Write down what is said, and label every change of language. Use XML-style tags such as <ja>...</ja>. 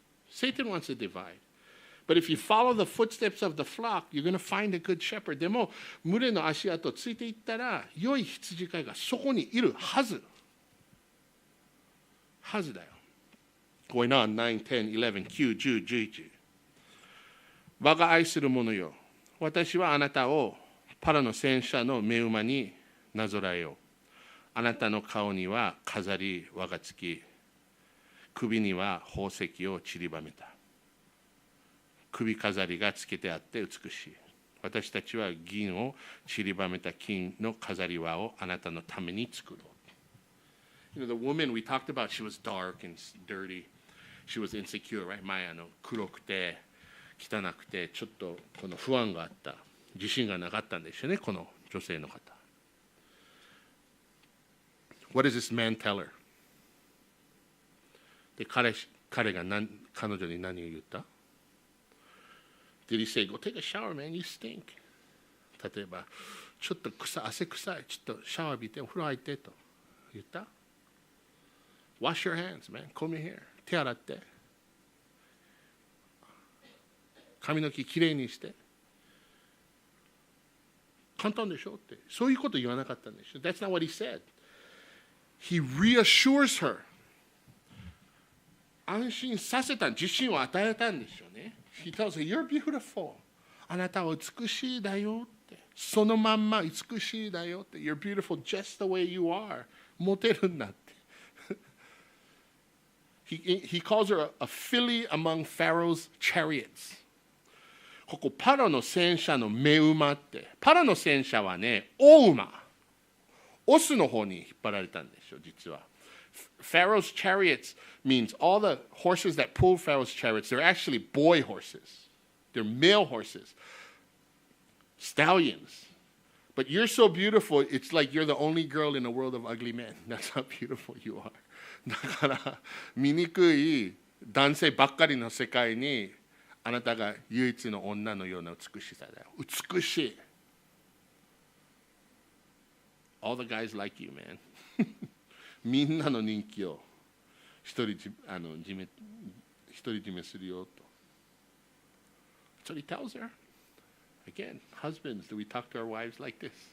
<en>Satan wants to divide. But if you follow the footsteps of the flock, you're going to find a good shepherd.</en> <ja>でも、群れの足跡をついていったら、良い羊飼いがそこにいるはず。はずだよ。</ja> <en>Going on 9, 10, 11, 9, 10, 11.</en> <ja>我が愛する者よ。私はあなたをパラの戦車の目馬になぞらえよう。あなたの顔には飾り輪がつき、首には宝石を散りばめた。首飾りがつけてあって美しい。私たちは銀を散りばめた金の飾り輪をあなたのために作ろう。</ja> <en>You know, the woman we talked about, she was dark and dirty. She was insecure, right?</en> <ja>前黒くて汚くてちょっとこの不安があった。自信がなかったんですよね、この女性の方。</ja> <en>What does this man tell her?</en> <ja>で、彼が彼女に何を言った？</ja> <en>Did he say, go take a shower, man, you stink?</en> <ja>例えば、ちょっと汗臭い、ちょっとシャワー浴びて、お風呂入ってと言った？</ja> <en>Wash your hands, man, comb your hair.</en> <ja>手洗って。髪の毛きれいにして。簡単でしょって。そういうこと言わなかったんでしょ。</ja> <en>That's not what he said. He reassures her.</en> <ja>安心させた、自信を与えたんでしょうね。</ja> <en>He tells her, you're beautiful.</en> <ja>あなたは美しいだよって。そのまんま美しいだよって。</ja> <en>You're beautiful just the way you are.</en> <ja>モテるんだって。</ja> <en>He calls her a filly among Pharaoh's chariots.</en> <ja>ここパラの戦車の目馬って、パラの戦車はね、大馬、オスの方に引っ張られたんですよ、実は。</ja> <en>Pharaoh's chariots means all the horses that pull Pharaoh's chariots, they're actually boy horses. They're male horses. Stallions. But you're so beautiful, it's like you're the only girl in a world of ugly men. That's how beautiful you are.</en> <ja>だから、醜い男性ばっかりの世界に、あなたが唯一の女のような美しさだよ。美しい。</ja> <en>All the guys like you, man.</en> <ja>みんなの人気を独り占めするよと。</ja> <en>So he tells her. Again, husbands, do we talk to our wives like this?</en>